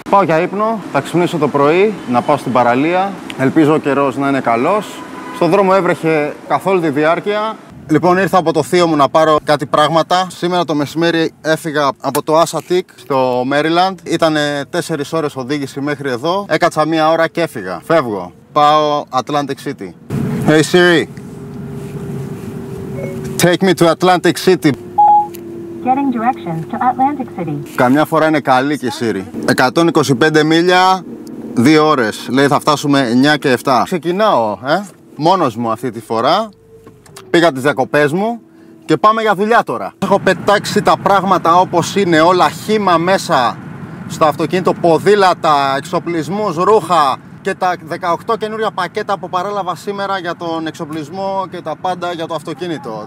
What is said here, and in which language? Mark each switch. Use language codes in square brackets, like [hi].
[el] Πάω για ύπνο, θα ξυπνήσω το πρωί, να πάω στην παραλία. Ελπίζω ο καιρός να είναι καλός. Στον δρόμο έβρεχε καθ' όλη τη διάρκεια. Λοιπόν, ήρθα από το θείο μου να πάρω κάτι πράγματα. Σήμερα το μεσημέρι έφυγα από το Assateague στο Maryland. Ήτανε 4 ώρες οδήγηση μέχρι εδώ. Έκατσα 1 ώρα και έφυγα. Φεύγω. Πάω Atlantic City. [en] Hey Siri, take me to Atlantic City. Getting directions to Atlantic City. [el] Καμιά φορά είναι καλή και η Siri. 125 μίλια, 2 ώρες. Λέει θα φτάσουμε 9 και 7. Ξεκινάω, μόνος μου αυτή τη φορά. Πήγα τις διακοπές μου και πάμε για δουλειά τώρα. Έχω πετάξει τα πράγματα όπως είναι, όλα χύμα μέσα στο αυτοκίνητο, ποδήλατα, εξοπλισμούς, ρούχα και τα 18 καινούρια πακέτα που παρέλαβα σήμερα για τον εξοπλισμό και τα πάντα για το αυτοκίνητο.